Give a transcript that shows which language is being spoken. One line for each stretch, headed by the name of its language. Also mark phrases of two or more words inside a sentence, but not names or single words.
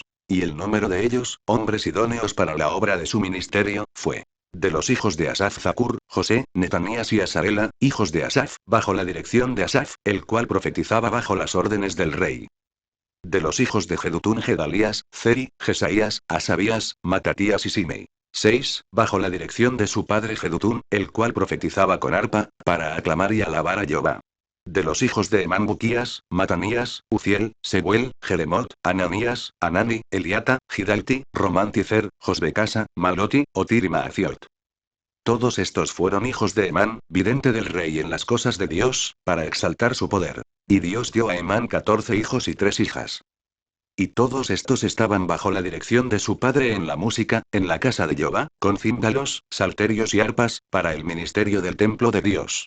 Spanish: Y el número de ellos, hombres idóneos para la obra de su ministerio, fue: de los hijos de Asaf Zacur, José, Netanías y Asarela, hijos de Asaf, bajo la dirección de Asaf, el cual profetizaba bajo las órdenes del rey. De los hijos de Jedutún Gedalías, Ceri, Jesaías, Asabías, Matatías y Simei. 6, bajo la dirección de su padre Jedutún, el cual profetizaba con arpa, para aclamar y alabar a Jehová. De los hijos de Emán Buquías, Matanías, Uziel, Sebuel, Jeremot, Ananías, Anani, Eliata, Gidalti, Romanticer, Josbecasa, Maloti, Otir y Maaciot. Todos estos fueron hijos de Emán, vidente del rey en las cosas de Dios, para exaltar su poder. Y Dios dio a Emán 14 hijos y 3 hijas. Y todos estos estaban bajo la dirección de su padre en la música, en la casa de Jehová, con címbalos, salterios y arpas, para el ministerio del templo de Dios.